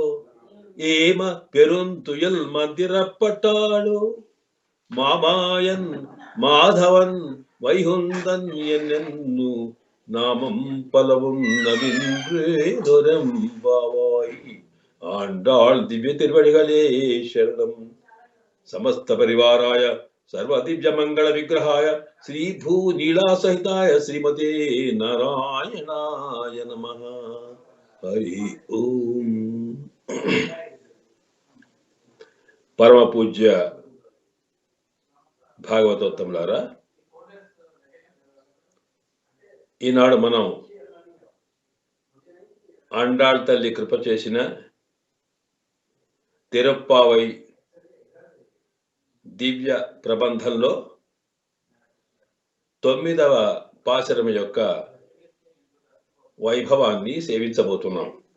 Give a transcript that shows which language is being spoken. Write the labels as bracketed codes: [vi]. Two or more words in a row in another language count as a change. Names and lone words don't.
[ta] ஏம பெருந்துயல் மந்திரப்பட்டாளோ. மாமாயன் மாதவன் வைகுந்தன் என்னென்னு நாமம் பலவும் நவின்றேதொரெம்பாவாய். ஆண்டாள் திவ்ய திருவடிகளே சரணம். [sa] समस्त परिवाराय सर्व दिव्य मंगल विग्रहाय श्री भू नीला सहिताय श्रीमते नारायणाय नमः. हरि ओम. परम पूज्य [te] భాగవతోత్తములారా, ఈనాడు మనం ఆండాళ్ తల్లి కృప చేసిన తిరుప్పావై దివ్య ప్రబంధంలో 9వ పాశరం యొక్క వైభవాన్ని సేవించబోతున్నాం.